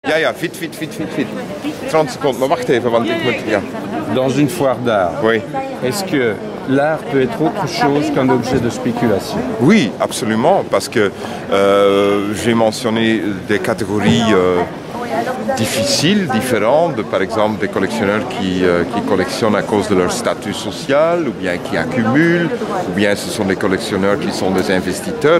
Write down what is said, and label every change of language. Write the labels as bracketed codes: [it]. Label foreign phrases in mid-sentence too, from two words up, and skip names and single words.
[fr] Ja, vite. 30 secondes, [nl] maar wacht even, want ik moet... Ja. [fr] Dans une foire d'art, Oui. est-ce que l'art peut être autre chose qu'un objet de spéculation? Oui, absolument, parce que j'ai mentionné des catégories difficiles, différentes, par exemple des collectionneurs qui collectionnent à cause de leur statut social, ou bien qui accumulent, ou bien ce sont des collectionneurs qui sont des investisseurs.